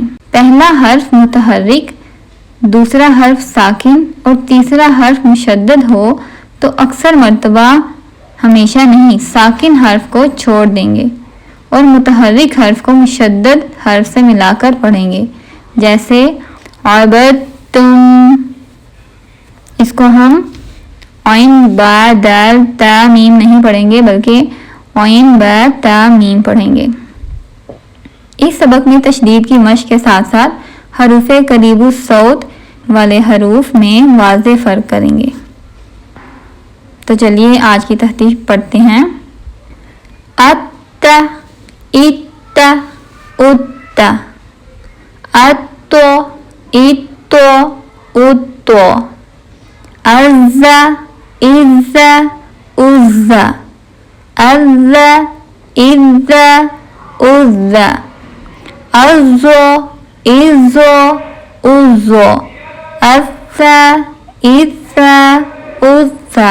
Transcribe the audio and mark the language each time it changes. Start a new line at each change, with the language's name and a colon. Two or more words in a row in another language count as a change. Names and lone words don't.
Urdu: پہلا حرف متحرک، دوسرا حرف ساکن اور تیسرا حرف مشدد ہو تو اکثر مرتبہ، ہمیشہ نہیں، ساکن حرف کو چھوڑ دیں گے اور متحرک حرف کو مشدد حرف سے ملا کر پڑھیں گے، جیسے عبدتم۔ اس کو ہم عین با دال تا میم نہیں پڑھیں گے بلکہ عین با تا میم پڑھیں گے۔ اس سبق میں تشدید کی مشق کے ساتھ ساتھ حروف قریب الصوت والے حروف میں واضح فرق کریں گے۔ تو چلیے آج کی تحریر پڑھتے ہیں۔
Arabic: ات، ات، ات، اتو، اتو، اتو، از، از، از، از، از، از، ازو، ازو، ازو، اسا، اسا، اسا،